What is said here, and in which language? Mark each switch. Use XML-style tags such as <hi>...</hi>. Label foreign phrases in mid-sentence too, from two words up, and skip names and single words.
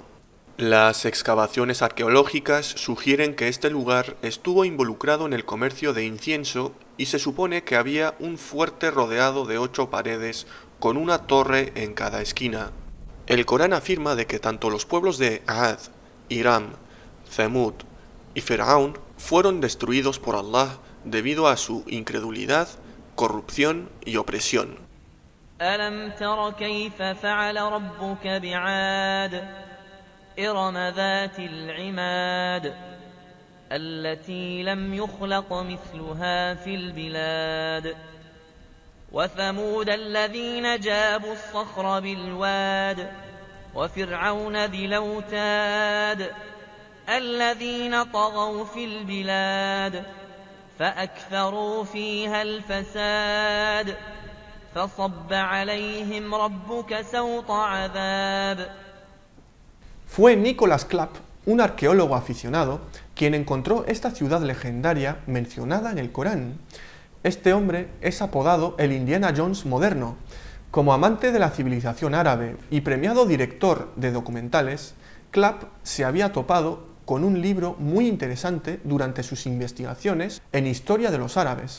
<es>Las excavaciones arqueológicas sugieren que este lugar estuvo involucrado en el comercio de incienso y se supone que había un fuerte rodeado de 8 paredes con una torre en cada esquina. El Corán afirma de que tanto los pueblos de Aad, Hiram, Thamud y Firaun fueron destruidos por Allah debido a su incredulidad, corrupción y opresión.</es> <ar>ألم تر كيف فعل ربك بعاد إرم ذات العماد التي لم يخلق مثلها في البلاد وثمود الذين جابوا الصخر بالواد وفرعون ذي الأوتاد الذين طغوا في البلاد فأكثروا فيها الفساد فصب عليهم ربك سوط عذاب.</ar> <es>Fue Nicholas Clapp, un arqueólogo aficionado, quien encontró esta ciudad legendaria mencionada en el Corán. Este hombre es apodado el Indiana Jones moderno. Como amante de la civilización árabe y premiado director de documentales, Clapp se había topado con un libro muy interesante durante sus investigaciones en historia de los árabes.</es>